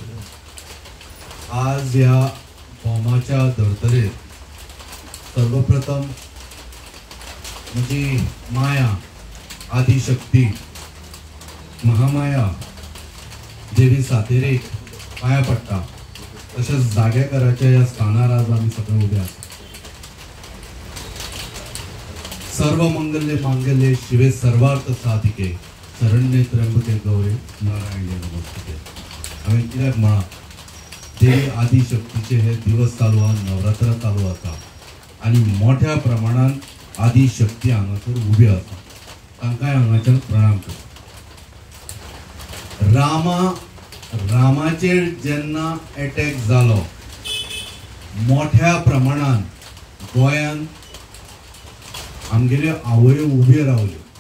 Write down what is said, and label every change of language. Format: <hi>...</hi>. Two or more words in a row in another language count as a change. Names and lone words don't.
<kok>आज या बॉम्बाच्या धर्तरेत सर्वप्रथम म्हणजे माया आदिशक्ती महामाया देवी सातेरेक पाया पडटा.</kok> <mr>तसेच जागेकराच्या या स्थानार आज आम्ही सगळे उभे आहोत.</mr> <sa>सर्व मंगल्ये मांगल्ये शिवे सर्वार्थ साधिके शरण्ये त्र्यंबके गौरी नारायणी नमस्ते.</sa> <kok>हांवें कित्याक म्हणा देवी आदिशक्तीचे हे दिवस चालू आहा, नवरात्र चालू आसा आनी मोठ्या प्रमाणात आदी शक्ती हांगासर उभी आसा, तांकांय हांगाच्यान प्रणाम करता. रामाचेर जेन्ना अटॅक जालो, मोठ्या प्रमाणात गोंयांत आमगेल्यो आवयो उब्यो रावल्यो.</kok>